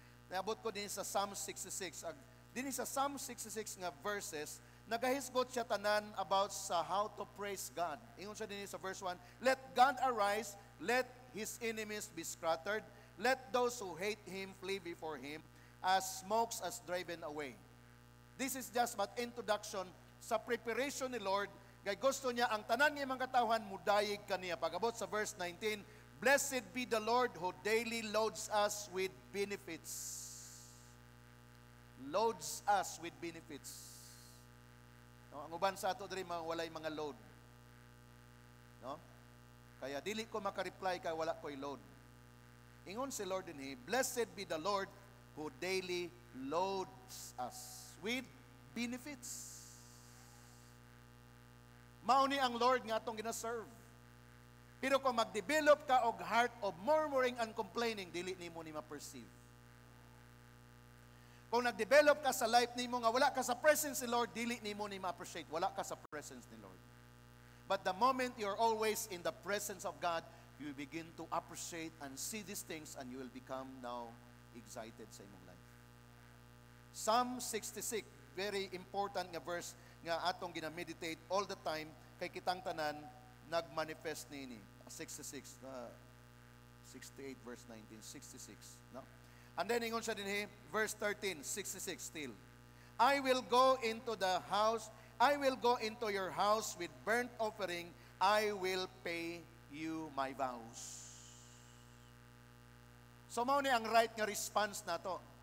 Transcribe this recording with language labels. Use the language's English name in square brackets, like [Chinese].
[Cebuano] Naabot ko din sa Psalm 66. Din sa Psalm 66 nga verses, nagahisgot siya tanan about sa [English] how to praise God. [Cebuano] Ingon siya din sa verse 1, [English] let God arise, let His enemies be scattered, let those who hate Him flee before Him, as smokes as driven away. This is just but introduction sa preparation ni Lord. [Cebuano] Kay gusto niya ang tanan ng mga katawhan mudayeg kaniya. Pag-abot sa verse 19, [English] blessed be the Lord who daily loads us with benefits. Loads us with benefits. [Cebuano] No, ang uban sa ato diri mga walay mga load. No? Kaya dili ko maka-reply kay wala ko'y load. Ingon si Lord dinhi, [English] blessed be the Lord who daily loads us with benefits. [Cebuano] Mauni ang Lord nga atong gina-serve. Pero kung mag-develop ka og [English] heart of murmuring and complaining, [Cebuano] dili nimo ni ma-perceive. Kung nag-develop ka sa life nimo nga wala ka sa presence ni Lord, dili nimo ni ma-appreciate. Wala ka sa presence ni Lord. [English] But the moment you're always in the presence of God, you begin to appreciate and see these things, and you will become now excited [Cebuano] sa imong life. [English] Psalm 66 very important [Cebuano] nga verse nga atong gina-meditate [English] all the time [Cebuano] kay kitang tanan nagmanifest nini. [English] 66, 68 verse 19, 66, no? And then [Cebuano] ingon siya dinhi, [English] verse 13, 66 still. I will go into the house, I will go into your house with burnt offering, I will pay you my vows. [Cebuano] So mao ni ang right nga response nato.